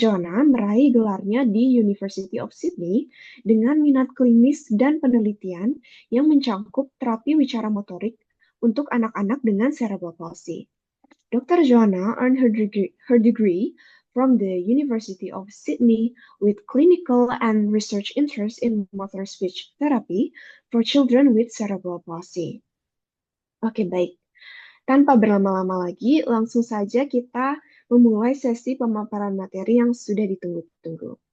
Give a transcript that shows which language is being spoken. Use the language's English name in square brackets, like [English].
[Indonesian] Johanna meraih gelarnya di University of Sydney dengan minat klinis dan penelitian yang mencakup terapi wicara motorik untuk anak-anak dengan cerebral palsy. [English] Dr. Johanna earned her degree from the University of Sydney with clinical and research interest in motor speech therapy for children with cerebral palsy. [Indonesian] Oke, baik. Tanpa berlama-lama lagi, langsung saja kita memulai sesi pemaparan materi yang sudah ditunggu-tunggu.